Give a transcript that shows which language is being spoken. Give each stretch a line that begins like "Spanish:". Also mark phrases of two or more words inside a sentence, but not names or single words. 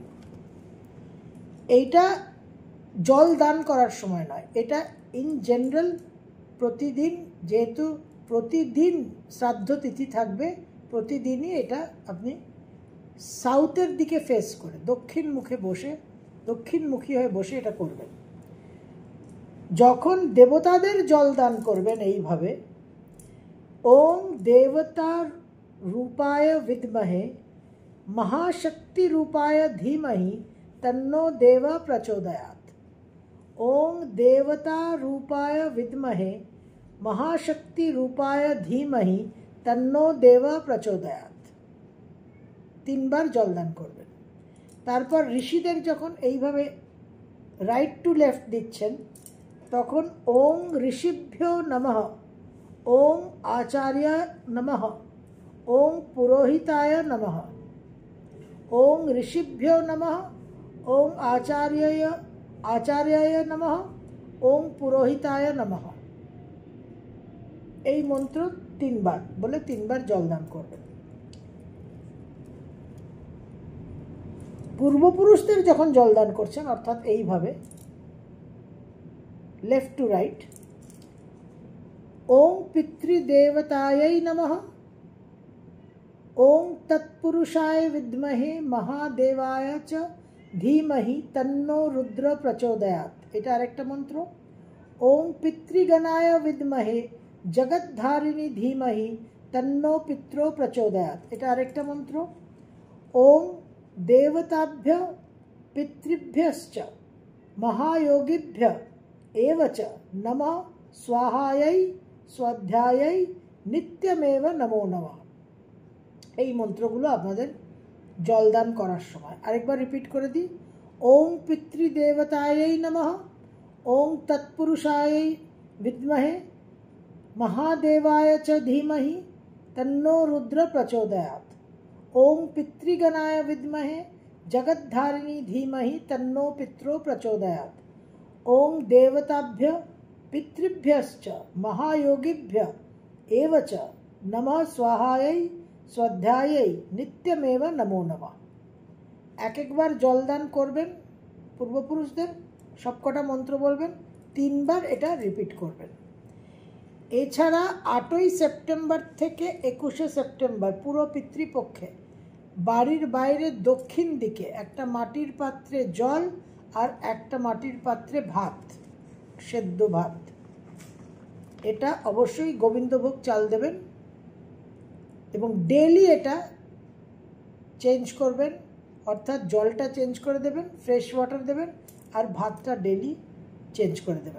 Bangla: এইটা জল দান করার সময় নয়, এটা
English: in general
Bangla: প্রতিদিন, যেহেতু প্রতিদিন শ্রাদ্ধ তিথি থাকবে, প্রতিদিনই এটা আপনি সাউথের দিকে ফেস করে দক্ষিণমুখী হয়ে বসে এটা করবেন। যখন দেবতাদের জল দান করবেন এইভাবে,
Sanskrit: ওম দেবতা রূপায় বিদ্মহে महाशक्ति रूपाय धीमहि तन्नो देवा प्रचोदयात्। ओम देवता रूपाय विद्महे महाशक्ति रूपाय धीमहि तन्नो देवा प्रचोदयात्।
Bangla: 3 বার জলদান করবেন। তারপর ঋষিদের যখন এইভাবে
English: right to left
Bangla: দিচ্ছেন, তখন
Sanskrit: ওম ঋষিভ্যো নমঃ, ওম আচার্য নমঃ, ওম পুরোহিতায় নমঃ, ओम ऋषिभ्यो नमः, ओम आचार्याय नमः, ओम पुरोहिताय नमः।
Bangla: এই মন্ত্র 3 বার বলে 3 বার জলদান করবেন। পূর্বপুরুষদের যখন জলদান করছেন, অর্থাৎ এইভাবে
English: left to right,
Sanskrit: ওম পিতৃদেবতাयै নমঃ, ओम तत्पुरुषाय विद्महे महादेवाय च धीमहि तन्नो रुद्र प्रचोदयात्।
Bangla: এটা আরেকটা মন্ত্র।
Sanskrit: ओम पितृगणाय विद्महे जगद्धारिणी धीमहि तन्नो पित्रो प्रचोदयात्।
Bangla: এটা আরেকটা মন্ত্র।
Sanskrit: ओम देवताभ्य पितृभ्यश्च महायोगिभ्य एव च नमः स्वाहायै स्वाध्यायै नित्यमेव नमो नमः।
Bangla: এই মন্ত্রগুলো আপনাদের জলদান করার সময় আরেকবার রিপিট করে দিই।
Sanskrit: ওম পিতৃদেবতাयै নমঃ, ওম তৎপুরুষায় বিদ্মহে মহাদেবায় চ ধীমহি তন্নো রুদ্র প্রচোদয়াৎ। ওম পিতৃগণায় বিদ্মহে জগদ্ধারিণী ধীমহি তন্নো পিত্রো প্রচোদয়াৎ। ওম দেবতাভ্য পিতৃভ্যশ্চ মহাযোগিভ্য এব চ নমঃ স্বাহাयै स्वाध्यायै नित्यमेव नमो नमः।
Bangla: এক একবার জলদান করবেন পূর্বপুরুষদের, সবকটা মন্ত্র বলবেন, 3 বার এটা রিপিট করবেন। এছাড়া 8ই সেপ্টেম্বর থেকে 21শে সেপ্টেম্বর পুরো পিতৃপক্ষে বাড়ির বাইরে দক্ষিণ দিকে একটা মাটির পাত্রে জল আর একটা মাটির পাত্রে ভাত, সেদ্ধ ভাত, এটা অবশ্যই গোবিন্দভোগ চাল দেবেন এবং ডেলি এটা চেঞ্জ করবেন, অর্থাৎ জলটা চেঞ্জ করে দেবেন,
English: fresh water
Bangla: দেবেন আর ভাতটা ডেলি চেঞ্জ করে দেবেন।